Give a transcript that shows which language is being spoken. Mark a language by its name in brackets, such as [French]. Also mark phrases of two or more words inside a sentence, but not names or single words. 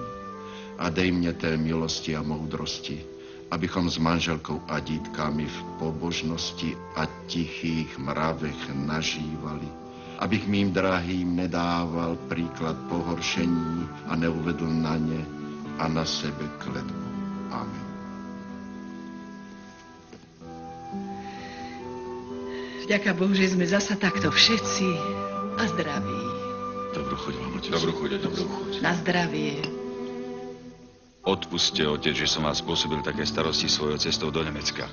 [Czech] A dej mne té milosti a moudrosti, abychom s manželkou a dítkami v pobožnosti a tichých mravech nažívali, abych mým drahým nedával príklad pohoršení a neuvedl na ne a na sebe kletbu. Amen. [Slovak] Vďaka Bohu, že sme zasa takto všetci a zdraví. Dobrú chuť vám, otec. Dobrú chuť, dobrú chuť. Na zdravie. Odpusťte, otec, že som vás spôsobil také starosti svojou cestou do Nemecka.